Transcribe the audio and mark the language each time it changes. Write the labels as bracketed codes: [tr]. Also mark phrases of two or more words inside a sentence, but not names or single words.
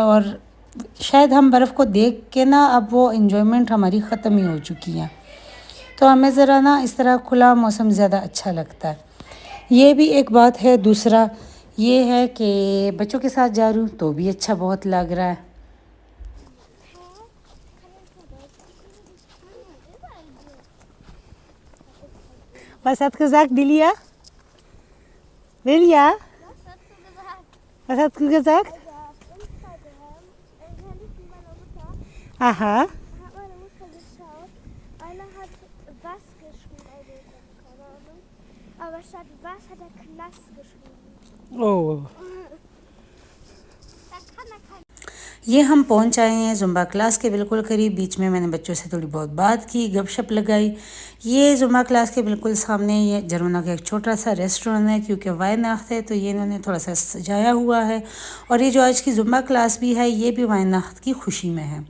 [hi] और शायद हम बर्फ़ को देख के ना अब वो इन्जॉयमेंट हमारी ख़त्म ही हो चुकी है। तो हमें ज़रा ना इस तरह खुला मौसम ज़्यादा अच्छा लगता है। ये भी एक बात है। दूसरा ये है कि बच्चों के साथ जा रही हूँ तो भी अच्छा बहुत लग रहा है। [de] Was hat gesagt, Lilia? Lilia, Was hast du gesagt? was hast du gesagt? Also auf Instagram, Handy von meiner Mutter, Aha. hat meine Mutter geschaut. Einer hat was geschrieben, also ich habe keine Ahnung. Aber statt was hat er Knast geschrieben. Oh. Da kann er kein. [hi] ये हम पहुंच आए हैं जुम्बा क्लास के बिल्कुल करीब। बीच में मैंने बच्चों से थोड़ी बहुत बात की, गपशप लगाई। ये जुम्बा क्लास के बिल्कुल सामने ये जर्मना का एक छोटा सा रेस्टोरेंट है, क्योंकि वायनाख्त है तो ये इन्होंने थोड़ा सा सजाया हुआ है। और ये जो आज की जुम्बा क्लास भी है ये भी वायनाख्त की खुशी में है।